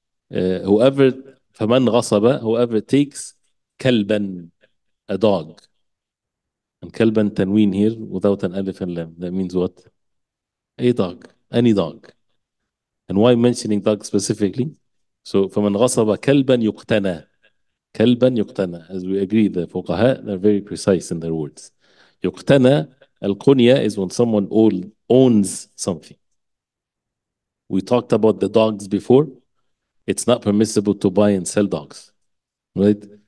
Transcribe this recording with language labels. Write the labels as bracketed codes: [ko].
[en] Whoever, [ar] فَمَنْ غَصَبَ, [en] whoever takes كلبا, a dog. And كلبا tanween here without an alif and lam. That means what? A dog, any dog. And why mentioning dog specifically? [ar] So فَمَنْ غَصَبَ كلبا يُقْتَنَى. كلبا يُقْتَنَى. [en] As we agree, the fuqaha, they're very precise in their words. يُقْتَنَى, al-qunya, is when someone owns something. We talked about the dogs before. It's not permissible to buy and sell dogs, right?